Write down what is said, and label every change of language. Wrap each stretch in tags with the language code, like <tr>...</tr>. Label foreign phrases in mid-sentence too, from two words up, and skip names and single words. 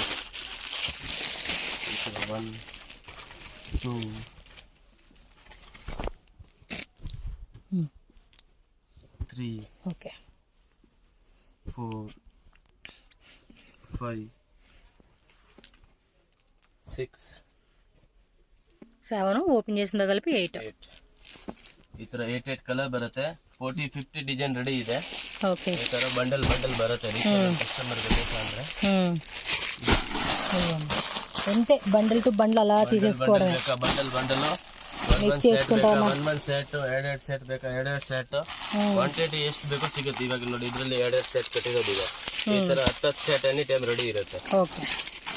<te>1 2 3 ఓకే 4 5 6 7 ఓపెన్ చేసిందో కలిపి 8.</te> <kn>ಈ ತರ 8 ಕಲರ್ ಬರುತ್ತೆ. 40-50 ಡಿಸೈನ್ ರೆಡಿ ಇದೆ. ಓಕೆ, ಈ ತರ ಬಂಡಲ್ ಬರುತ್ತೆ ಕಸ್ಟಮರ್ ಗೆ ಬೇಕಂದ್ರೆ.</kn> <te>అంతే,</te> <en>bundle to bundle</en> <te>అలా తీసేసుకోవడం.</te> <kn>ಬಂಡಲ್</kn> <te>చేసుకుంటాం.</te> <kn>1</kn> <en>month set</en> <kn>2 ಸೆಟ್ ಬೇಕಾ 2</kn> <en>set quantity</en> <kn>ಎಷ್ಟು ಬೇಕೋ ಸಿಗುತ್ತೆ. ಇವಾಗ ನೋಡಿ ಇದರಲ್ಲಿ 2 ಸೆಟ್ ಕಟ್ಟಿರೋದು ಇದೆ. ಈ ತರ 10 ಸೆಟ್</kn> <en>any time</en> <kn>ರೆಡಿ ಇರುತ್ತೆ. ಓಕೆ.</kn>